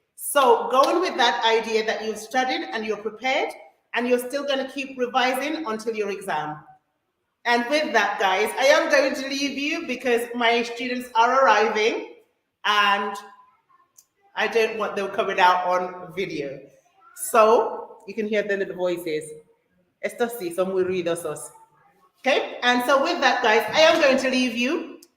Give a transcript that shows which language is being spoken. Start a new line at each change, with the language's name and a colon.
English: So go in with that idea that you've studied and you're prepared, and you're still going to keep revising until your exam. And with that, guys, I am going to leave you because my students are arriving and I don't want them coming out on video. So you can hear the little voices.
Spanish: Estos sí son muy ruidosos.
English: Okay, and so with that, guys, I am going to leave you.